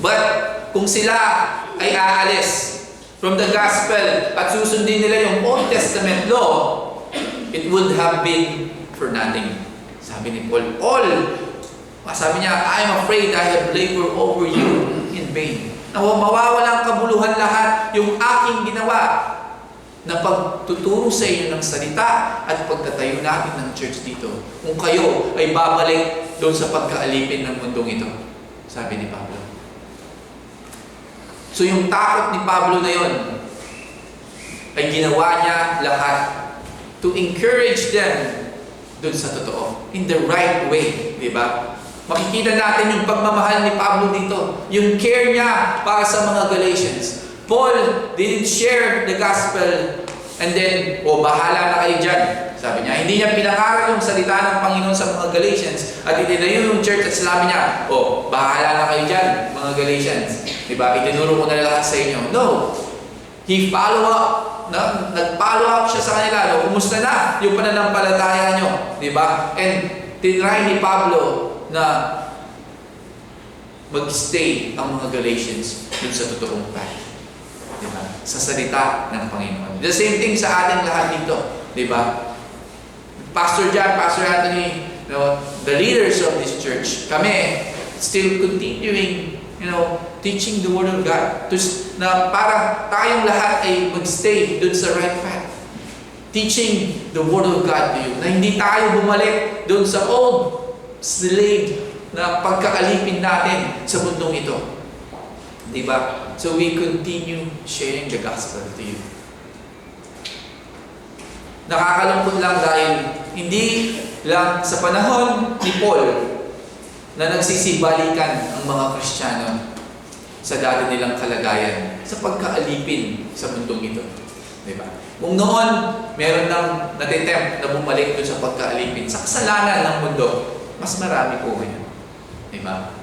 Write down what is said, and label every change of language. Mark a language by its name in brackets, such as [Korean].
[English] But [Filipino] kung sila ay aalis [English] from the gospel [Filipino] at susundin nila yung [English] Old Testament law, it would have been for nothing. [Filipino] Sabi ni Paul, sabi niya, [English] I am afraid I have labored over you in vain. [Filipino] Mawawalang kabuluhan lahat yung aking ginawa na pagtuturo sa inyo ng salita at pagtatayo natin ng church dito. Kung kayo ay babalik doon sa pagkaalipin ng mundong ito. Sabi ni Pablo. So yung takot ni Pablo na yon ay ginawa niya lahat [English] to encourage them [Filipino] doon sa totoo. [English] In the right way. [Filipino] Diba? Makikita natin yung pagmamahal ni Pablo dito. Yung care niya para sa mga Galatians. [English] Paul didn't share the gospel and then, [Filipino] bahala na kayo dyan. Sabi niya, hindi niya pinangaral yung salita ng Panginoon sa mga Galatians at itinayo yung church at sinabi niya, bahala na kayo dyan, mga Galatians. Diba? Itinuro ko na lahat sa inyo. No. [English] He follow up. [Filipino] Nag-follow up siya sa kanila. No? Kumusta na yung pananampalataya nyo? Diba? And tinry ni Pablo na mag-stay ang mga Galatians dun sa totoong path. Diba? Sa salita ng Panginoon. [English] The same thing [Filipino] sa ating lahat dito. Diba? [English] Pastor John, Pastor Anthony, the leaders of this church, [Filipino] kami [English] still continuing, teaching the Word of God. [Filipino] Na para tayong lahat ay mag-stay dun sa right path. [English] Teaching the Word of God to you. [Filipino] Na hindi tayo bumalik dun sa old slave na pagkaalipin natin sa mundong ito. Diba? [English] So we continue sharing the gospel to you. [Filipino] Nakakalungkot lang dahil hindi lang sa panahon ni Paul na nagsisibalikan ang mga Kristiyano sa dati nilang kalagayan sa pagkaalipin sa mundong ito. Diba? Kung noon, meron nang natitempt na bumalik doon sa pagkaalipin sa kasalanan ng mundo, mas marami po ngayon. Diba?